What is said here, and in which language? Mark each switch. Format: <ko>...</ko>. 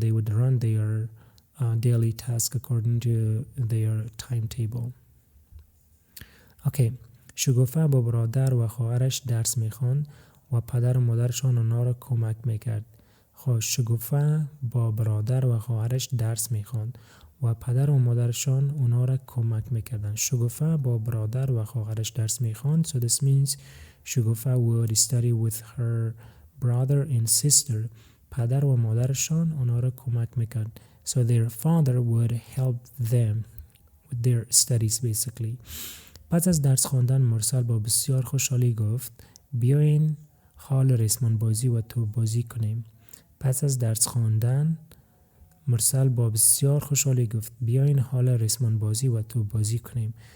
<en>They would run their daily task according to their timetable. Okay.</en> <fa>شکوفه با برادر و خواهرش درس میخواند و پدر و مادرشان اونا را کمک میکرد. شکوفه با برادر و خواهرش درس میخواند و پدر و مادرشان اونا را کمک میکردن. شکوفه با برادر و خواهرش درس میخواند.</fa> <en>So this means شکوفه would study with her brother and sister.</en> <fa>پدر و مادرشان اونا را کمک میکرد.</fa> <en>So their father would help them with their studies basically.</en> <fa>پس از درس خواندن مرسل با بسیار خوشحالی گفت بیاین حال ریسمان بازی و توپ بازی کنیم. پس از درس خواندن مرسل با بسیار خوشحالی گفت بیاین حال ریسمان بازی و توپ بازی کنیم.</fa>